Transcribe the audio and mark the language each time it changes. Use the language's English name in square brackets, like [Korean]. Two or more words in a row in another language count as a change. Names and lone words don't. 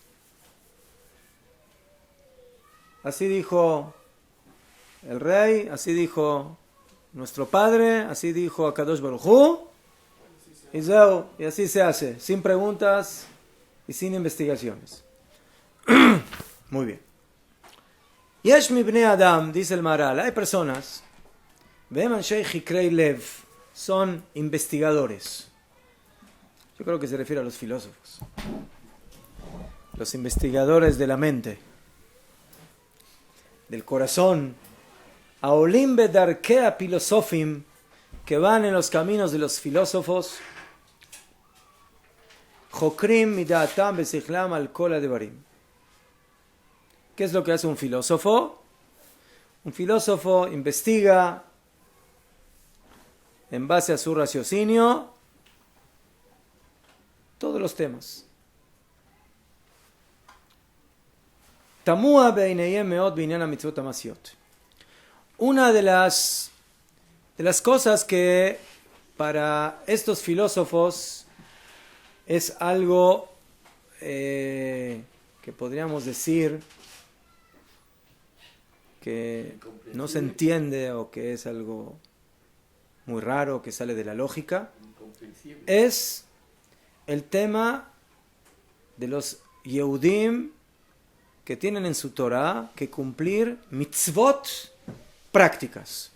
[Spanish] Así dijo el rey, así dijo nuestro padre, así dijo [Hebrew] הקדוש ברוך הוא, [Spanish] y así se hace, sin preguntas y sin investigaciones. Muy bien. [Hebrew] יש מבני אדם, [Spanish] dice el Maharal, hay personas, [Hebrew] והם אנשי חקרי לב, [Spanish] son investigadores. Yo creo que se refiere a los filósofos, los investigadores de la mente, del corazón, [Hebrew] הולכים בדרכי פילוסופים, [Spanish] que van en los caminos de los filósofos, [Hebrew] חוקרים מדעתם בשכלם על כל הדברים. [Spanish] ¿Qué es lo que hace un filósofo? Un filósofo investiga en base a su raciocinio todos los temas. [Hebrew] תמוה בעיניהם מאוד בענין המצוות המעשיות. [Spanish] Una de las cosas que para estos filósofos es algo que podríamos decir que no se entiende o que es algo muy raro, que sale de la lógica, es el tema de los Yehudim que tienen en su Torah que cumplir mitzvot prácticas.